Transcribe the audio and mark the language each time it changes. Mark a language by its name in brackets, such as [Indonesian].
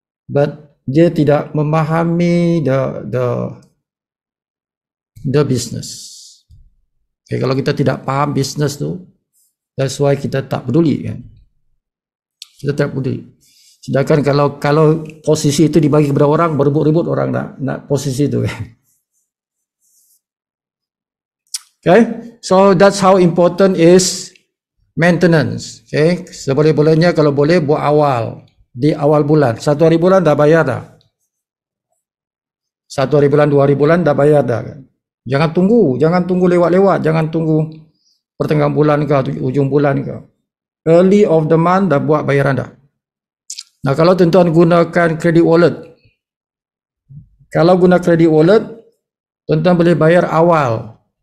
[Malay] But dia tidak memahami the business. Okay, kalau kita tidak paham business tu, that's why kita tak peduli kan. Kita tak peduli. Sedangkan kalau posisi itu dibagi kepada orang, berebut-rebut orang nak posisi itu kan. [English] Okay, so that's how important is maintenance. [Malay] Okay, seboleh-bolehnya kalau boleh buat awal, di awal bulan. 1 hari bulan dah bayar dah. 1 hari bulan, 2 hari bulan dah bayar dah kan. Jangan tunggu lewat-lewat, jangan tunggu pertengahan bulan ke ujung bulan ke. Early of the month dah buat bayaran dah. Nah, kalau tuan-tuan gunakan credit wallet, kalau guna credit wallet, tuan-tuan boleh bayar awal.